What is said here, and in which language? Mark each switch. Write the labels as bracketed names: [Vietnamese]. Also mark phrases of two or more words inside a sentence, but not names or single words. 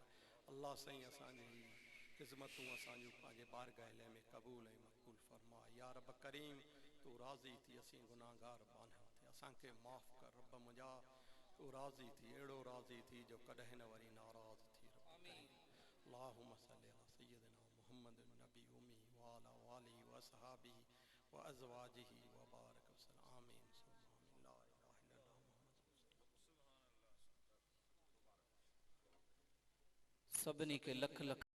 [Sindhi] अल्लाह साईं असांजी ख़िज़मतूं असांजूं पंहिंजे बारगाह में क़बूल ऐं मक़बूल फरमा या रब करीम। तू राज़ी थी असीं गुनाहगार बाना थे असांखे माफ़ कर रब मुंहिंजा। तू राज़ी थी अहिड़ो राज़ी थी जो कॾहिं न वरी नाराज़ थी रब करीम। [Arabic] اللهم صل على سيدنا محمد النبي الأمي وعلى آله وأصحابه وأزواجه وبارك وسلم آمين. [Sindhi] सभिनी के लख लख